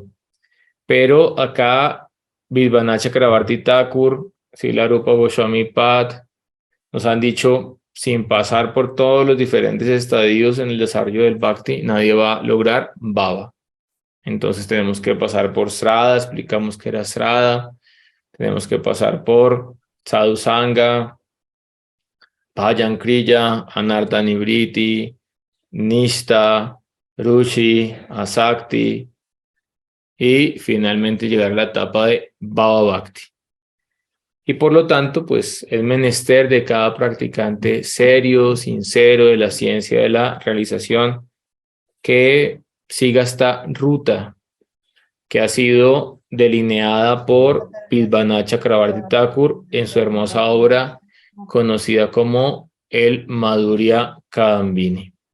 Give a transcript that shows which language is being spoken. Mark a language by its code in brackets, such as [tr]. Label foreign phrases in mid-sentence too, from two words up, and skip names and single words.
[es] Pero acá, Vishwanath Chakravarti Thakur, Srila Rupa Goswami Pad, nos han dicho, sin pasar por todos los diferentes estadios en el desarrollo del Bhakti, nadie va a lograr Bhava. Entonces tenemos que pasar por Srada, explicamos qué era Srada, tenemos que pasar por Sadhu Sangha, Bhajan Kriya, Anartha Nivriti, Nishta, Ruchi, Asakti y finalmente llegar a la etapa de Bhava Bhakti. Y por lo tanto, pues es menester de cada practicante serio, sincero de la ciencia de la realización que siga esta ruta que ha sido delineada por Vishwanath Chakravarti Thakur en su hermosa obra conocida como el Madhurya Kadambini.